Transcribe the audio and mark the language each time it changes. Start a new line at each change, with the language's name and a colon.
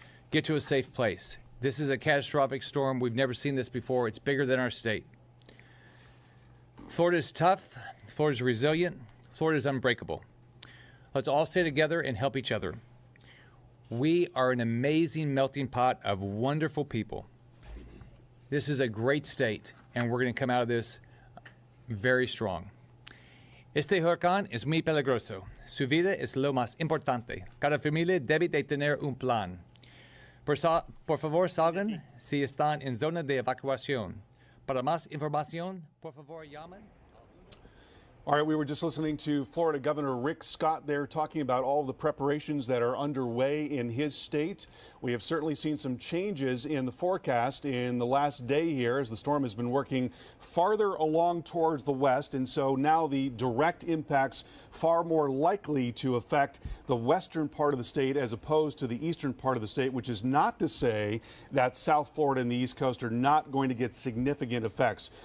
English: Get to a safe place. This is a catastrophic storm. We've never seen this before. It's bigger than our state. Florida is tough. Florida is resilient. Florida is unbreakable. Let's all stay together and help each other. We are an amazing melting pot of wonderful people. This is a great state, and we're going to come out of this very strong.
Spanish: Este huracán es muy peligroso. Su vida es lo más importante. Cada familia debe de tener un plan. Por favor, salgan si están en zona de evacuación. Para más información, por favor, llamen.
English: All right, we were just listening to Florida Governor Rick Scott there talking about all the preparations that are underway in his state. We have certainly seen some changes in the forecast in the last day here as the storm has been working farther along towards the west, and so now the direct impacts far more likely to affect the western part of the state as opposed to the eastern part of the state, which is not to say that South Florida and the East Coast are not going to get significant effects.